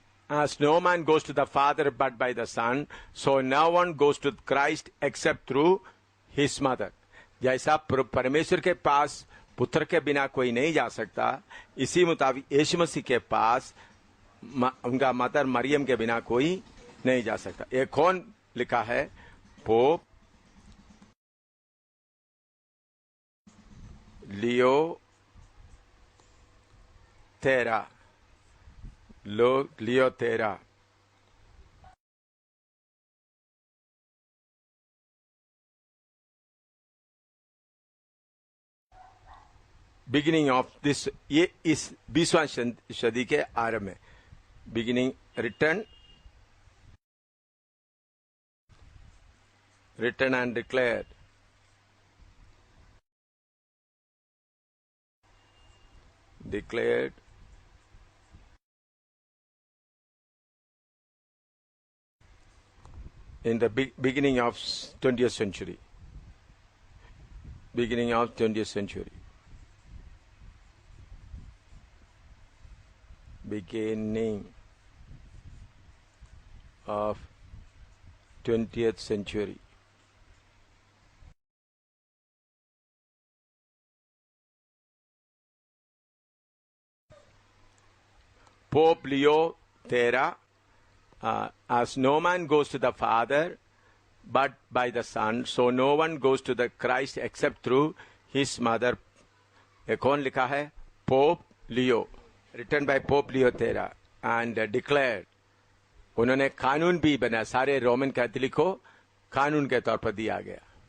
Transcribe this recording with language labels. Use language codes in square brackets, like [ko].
[en] As no man goes to the Father but by the Son, so no one goes to Christ except through his mother. [hi] जैसा परमेश्वर के पास पुत्र के बिना कोई नहीं जा सकता, इसी मुताबिक यीशु मसीह के पास उनका मदर मरियम के बिना कोई नहीं जा सकता। ये कौन लिखा है? पोप लियो तेरा, लियो तेरा। [en] beginning of this, [hi] ये इस 20वां सदी के आरंभ में, [en] Beginning return and declared, in the beginning of 20th century. Beginning of 20th century. Beginning of 20th century. Pope Leo XIII, as no man goes to the Father but by the Son, so no one goes to the Christ except through his mother. [hi] ये कौन लिखा है? [en] Pope Leo, written by Pope Leo XIII and declared. [hi] उन्होंने कानून भी बना, सारे Roman Catholic को कानून के तौर पर दिया गया।